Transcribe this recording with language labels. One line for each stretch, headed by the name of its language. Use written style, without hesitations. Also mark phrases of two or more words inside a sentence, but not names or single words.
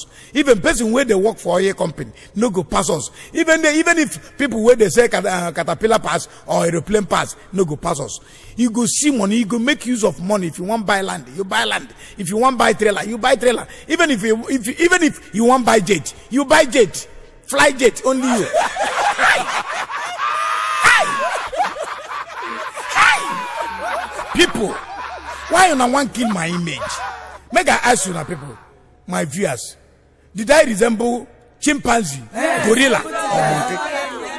Nigerian Pidgin: Even person where they work for a company no go pass us. Even if people where they say caterpillar pass or aeroplane pass no go pass us. You go see money. You go make use of money. If you want buy land, you buy land. If you want buy trailer, you buy trailer. Even if you want buy jet, you buy jet. Fly jet only you. People, why you not want to kill my image? Make I ask you now, people, my viewers, did I resemble chimpanzee, gorilla, or monkey?